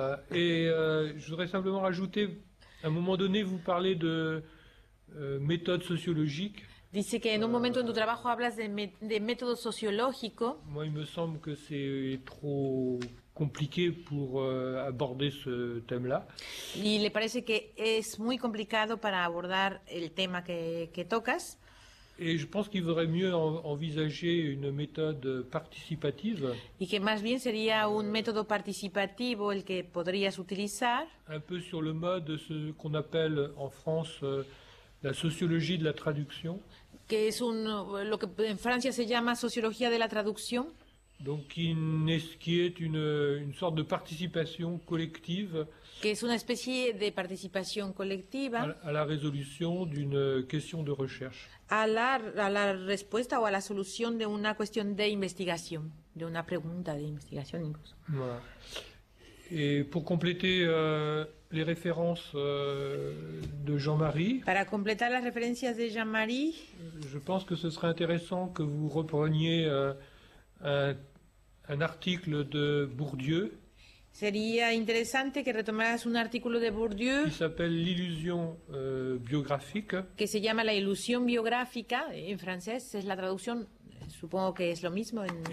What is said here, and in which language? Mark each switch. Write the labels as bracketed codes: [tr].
[fr] Je voudrais simplement rajouter, à un moment donné, vous parlez de méthode sociologique. [es] Dice que en un momento en tu trabajo hablas de método sociológico. [fr] Moi, il me semble que c'est trop compliqué pour aborder ce thème-là. [es] Y le parece que es muy complicado para abordar el tema que tocas. [fr] Et je pense qu'il vaudrait mieux envisager une méthode participative. [es] Y que más bien sería un método participativo el que podrías utilizar. [fr] Un peu sur le mode de ce qu'on appelle en France la sociologie de la traduction. [es] Que es lo que en Francia se llama sociología de la traducción. [fr] Donc qui est une sorte de participation collective. [es] Que es una especie de participación colectiva. [fr] À la résolution d'une question de recherche. [es] A la respuesta o a la solución de una cuestión de investigación, de una pregunta de investigación incluso. [fr] Voilà. Et pour compléter les références de Jean-Marie. [es] Para completar las referencias de Jean-Marie. [fr] Je pense que ce serait intéressant que vous repreniez un article de Bourdieu. [es] Sería interesante que retomaras un artículo de Bourdieu. [fr] Qui s'appelle l'illusion biographique. [es] Que se llama La ilusión biográfica, en francés es la traducción, supongo que es lo mismo en español.